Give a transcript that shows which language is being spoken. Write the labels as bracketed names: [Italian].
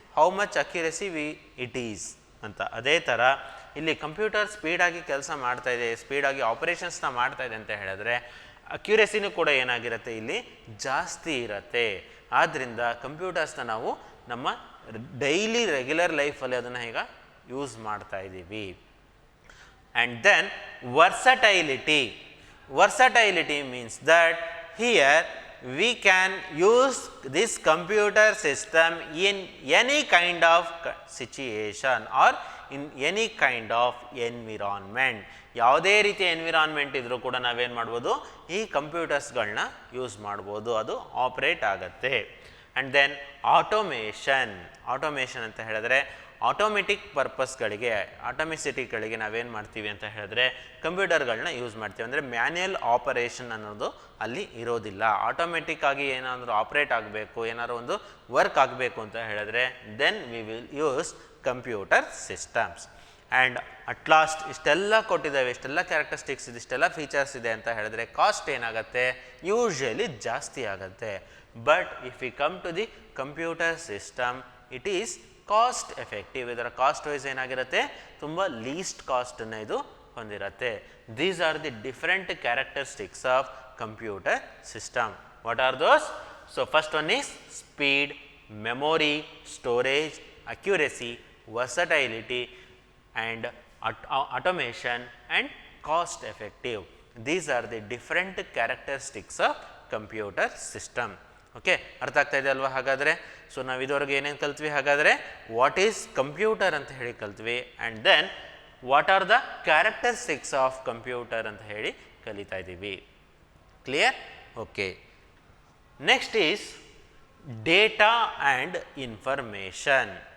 [English] how much accuracy it is [Kannada] ಅಂತ. ಅದೇ ಥರ ಇಲ್ಲಿ ಕಂಪ್ಯೂಟರ್ ಸ್ಪೀಡಾಗಿ ಕೆಲಸ ಮಾಡ್ತಾ ಇದೆ, ಸ್ಪೀಡಾಗಿ ಆಪರೇಷನ್ಸ್ನ ಮಾಡ್ತಾ ಇದೆ ಅಂತ ಹೇಳಿದ್ರೆ ಅಕ್ಯುರೇಸಿನೂ ಕೂಡ ಏನಾಗಿರುತ್ತೆ ಇಲ್ಲಿ ಜಾಸ್ತಿ ಇರುತ್ತೆ. ಆದ್ದರಿಂದ ಕಂಪ್ಯೂಟರ್ಸ್ನ ನಾವು ನಮ್ಮ ಡೈಲಿ ರೆಗ್ಯುಲರ್ ಲೈಫಲ್ಲಿ ಅದನ್ನು ಈಗ ಯೂಸ್ ಮಾಡ್ತಾ ಇದ್ದೀವಿ. [English] And then versatility. Versatility means that here we can use this computer system in any kind of situation or in any kind of environment. [Kannada] ಯಾವುದೇ ರೀತಿಯ ಎನ್ವಿರಾನ್ಮೆಂಟ್ ಇದ್ರೂ ಕೂಡ ನಾವೇನು ಮಾಡ್ಬೋದು ಈ ಕಂಪ್ಯೂಟರ್ಸ್ಗಳನ್ನ ಯೂಸ್ ಮಾಡ್ಬೋದು, ಅದು ಆಪ್ರೇಟ್ ಆಗುತ್ತೆ. [English] And then automation. [Kannada] ಆಟೋಮೇಷನ್ ಅಂತ ಹೇಳಿದ್ರೆ ಆಟೋಮೆಟಿಕ್ ಪರ್ಪಸ್ಗಳಿಗೆ ಆಟೋಮಿಸಿಟಿಗಳಿಗೆ ನಾವೇನು ಮಾಡ್ತೀವಿ ಅಂತ ಹೇಳಿದ್ರೆ ಕಂಪ್ಯೂಟರ್ಗಳನ್ನ ಯೂಸ್ ಮಾಡ್ತೀವಿ. ಅಂದರೆ ಮ್ಯಾನ್ಯಲ್ ಆಪರೇಷನ್ ಅನ್ನೋದು ಅಲ್ಲಿ ಇರೋದಿಲ್ಲ. ಆಟೋಮೆಟಿಕ್ ಆಗಿ ಏನಾದರೂ ಆಪ್ರೇಟ್ ಆಗಬೇಕು, ಏನಾದರೂ ಒಂದು ವರ್ಕ್ ಆಗಬೇಕು ಅಂತ ಹೇಳಿದ್ರೆ [English] Then we will use computer systems. And at last [Kannada] ಇಷ್ಟೆಲ್ಲ ಕೊಟ್ಟಿದ್ದಾವೆ, ಇಷ್ಟೆಲ್ಲ ಕ್ಯಾರೆಕ್ಟರಿಸ್ಟಿಕ್ಸ್ ಇದೆ, ಇಷ್ಟೆಲ್ಲ ಫೀಚರ್ಸ್ ಇದೆ ಅಂತ ಹೇಳಿದ್ರೆ ಕಾಸ್ಟ್ ಏನಾಗುತ್ತೆ, ಯೂಶ್ವಲಿ ಜಾಸ್ತಿ ಆಗುತ್ತೆ. [English] But if you come to the computer system it is cost effective. [Kannada] ಇದರ ಕಾಸ್ಟ್ ವೈಸ್ ಏನಾಗಿರುತ್ತೆ, ತುಂಬ ಲೀಸ್ಟ್ ಕಾಸ್ಟನ್ನು ಇದು ಹೊಂದಿರುತ್ತೆ. [English] These are the different characteristics of computer system. What are those? So first one is speed, memory, storage, accuracy, versatility and automation and cost effective. These are the different characteristics of computer system. [Kannada] Okay, ಅರ್ಥ ಆಗ್ತಾ ಇದೆ ಅಲ್ವಾ? ಹಾಗಾದರೆ so ನಾವು ಇದುವರೆಗೆ ಏನೇನು ಕಲ್ತ್ವಿ, ಹಾಗಾದರೆ [English] what is computer [Kannada] ಅಂತ ಹೇಳಿ ಕಲ್ತ್ವಿ, [English] and then what are the characteristics of computer [Kannada] ಅಂತ ಹೇಳಿ ಕಲಿತಾ ಇದ್ದೀವಿ. Clear? [English] Okay, next is data and information.